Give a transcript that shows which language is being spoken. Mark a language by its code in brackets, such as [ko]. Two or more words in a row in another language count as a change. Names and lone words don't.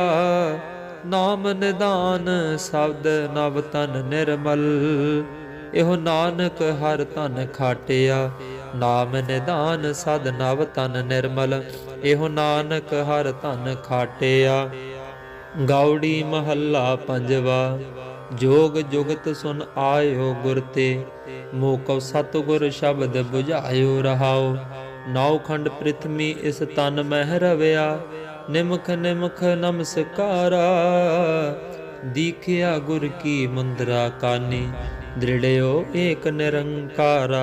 [pa] ਨਾਮ ਨਿਦਾਨ ਸ਼ਬਦ ਨਵ ਤਨ ਨਿਰਮਲ, ਇਹੋ ਨਾਨਕ ਹਰ ਧਨ ਖਾਟਿਆ। ਨਾਮ ਨਿਦਾਨ ਸਦ ਨਵ ਤਨ ਨਿਰਮਲ, ਇਹੋ ਨਾਨਕ ਹਰ ਧਨ ਖਾਟਿਆ। ਗਾਉੜੀ ਮਹੱਲਾ ਪੰਜਵਾ। ਜੋਗ ਜੁਗਤ ਸੁਨ ਆਯੋ ਗੁਰ ਤੇ, ਮੋਕਉ ਸਤਗੁਰ ਸ਼ਬਦ ਬੁਝਾਯੋ ਰਹਾਓ। ਨੌਖੰਡ ਪ੍ਰਿਥਵੀ ਇਸ ਤਨ ਮਹ ਰਵਿਆ, ਨਿਮਖ ਨਿਮਖ ਨਮਸਕਾਰਾ। ਦੀਖਿਆ ਗੁਰ ਕੀ ਮੁੰਦਰਾ ਕਾਨੀ, ਦ੍ਰਿੜ੍ਹਿਓ ਏਕ ਨਿਰੰਕਾਰਾ।